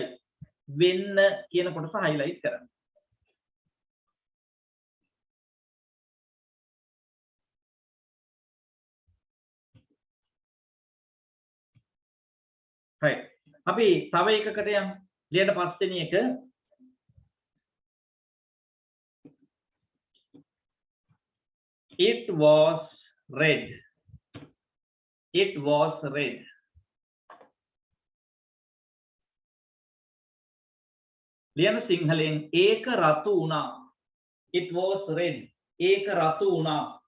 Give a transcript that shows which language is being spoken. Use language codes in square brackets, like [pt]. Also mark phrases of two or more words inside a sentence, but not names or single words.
[si] වෙන්න කියන කොටස highlight කරන්න. right අපි තව එකකට යමු. ලියන්න පස්වෙනි එක [en] it was red. It was red. [si] ලියන්න සිංහලෙන් ඒක රතු වුණා. [en] It was red. [si] ඒක රතු වුණා.